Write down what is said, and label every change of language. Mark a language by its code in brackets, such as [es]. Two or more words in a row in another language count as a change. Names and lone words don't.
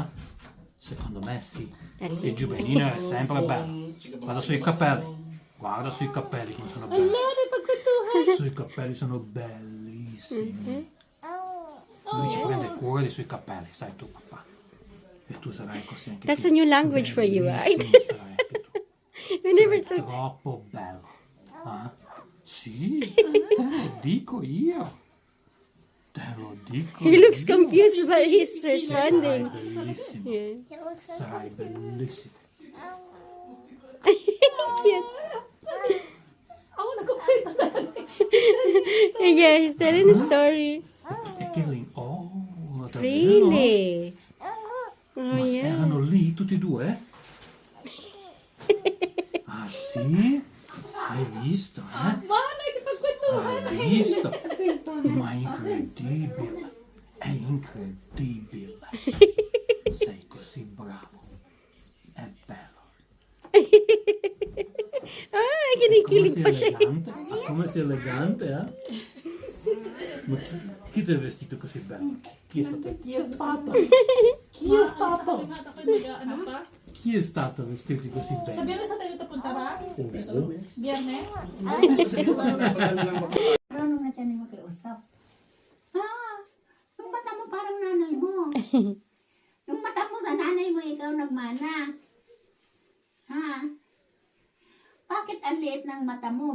[it] Secondo me sì. Il giubbino è sempre bello. Guarda sui capelli. Guarda sui capelli come sono belli. Sui capelli sono bellissimi. Lui ci prende cura dei suoi capelli, sai tu papà. E tu sarai così anche [en] That's [it] tu. [en] a new language for you, right? [it] Bellissimo sarai anche tu. [en] We never [it] Sei [en] talked. [it] troppo bello. Ah? Sì, te lo dico io. Te lo dico [en] He looks [it] io. [en] confused, but he's [it] Sarai [en] responding. [it] bellissimo. [en] Yeah. [it] Sarai bellissimo. [en] Cute. [tl] Ako nagkukwento na. [en] Yeah, he's telling a story. [it] E che lì? Oh, davvero? [en] Really? Oh, [it] Ma [en] yeah. [it] erano lì tutti e due? Ah sì? Hai visto, eh? [tl] Ma, nakipagkwentuhan. [it] Hai visto? Ma è incredibile. È incredibile. Sei così bravo. È bello. Ah, Come [tl] kinikilig [it] sei [tl] pa siya. [it] elegante? Ah, come sei elegante, eh? Ma chi ti ha vestito così bello? Chi è stato? Chi è stato? Chi è stato? [tl] Ano pa? [it] Chi è stato a vestirti così [tl] Sa [it] bene? [tl] biyernes na tayo tapunta ba? Oh. Biyernes? Marunong na siya ni makiusap. Yung mata mo parang nanay mo. Yung mata mo sa nanay mo, ikaw nagmana. Ha? Bakit ang liit ng mata mo?